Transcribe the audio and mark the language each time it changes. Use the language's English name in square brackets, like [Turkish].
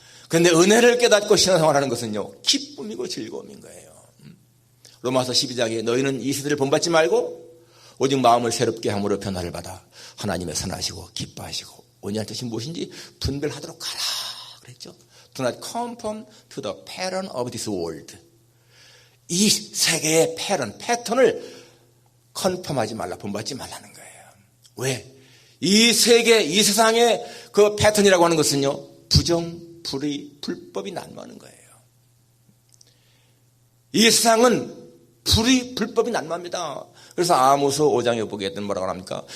[Korean] 그런데 은혜를 깨닫고 신앙생활하는 것은요 기쁨이고 즐거움인 거예요. 로마서 12장에 너희는 이 세대를 본받지 말고 오직 마음을 새롭게 함으로 변화를 받아 하나님의 선하시고 기뻐하시고 온유한 뜻이 무엇인지 분별하도록 하라 그랬죠. [English] Do not conform to the pattern of this world. [Korean] 이 세계의 패턴을 컨펌하지 말라, 본받지 말라는 거예요. 왜? 이 세계, 이 세상의 그 패턴이라고 하는 것은요 부정, 불의, 불법이 난무하는 거예요. 이 세상은 불의, 불법이 난무합니다. 그래서 아모스 5장에 보게 되면 뭐라고 합니까?